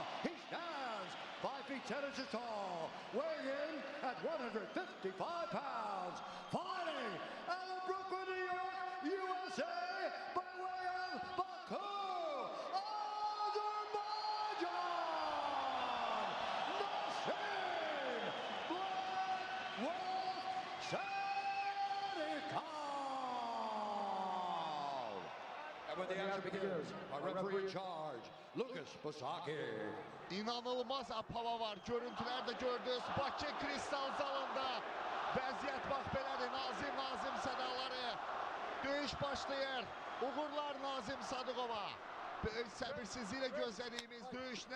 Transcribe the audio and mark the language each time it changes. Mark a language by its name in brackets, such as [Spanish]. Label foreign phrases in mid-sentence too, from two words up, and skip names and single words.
[English] He stands 5 feet 10 inches tall, weighing in at 155 pounds, fighting out of Brooklyn, New York, USA, by way of Baku, Azerbaijan, Nassim Black Wolf Sadykhov. And when the action begins, our referee in charge, Lucas Basaki. [Azerbaijani] İnanılmaz apava var. [Turkish] Görüntülerde gördünüz. [Azerbaijani] Bakı Kristal zalında. Vəziyyət bax belədir. Nazim sədaları. Döyüş başlayır. Uğurlar Nazim Sadıqova. Böyük səbirsizliklə gözlədiyimiz döyüş nə?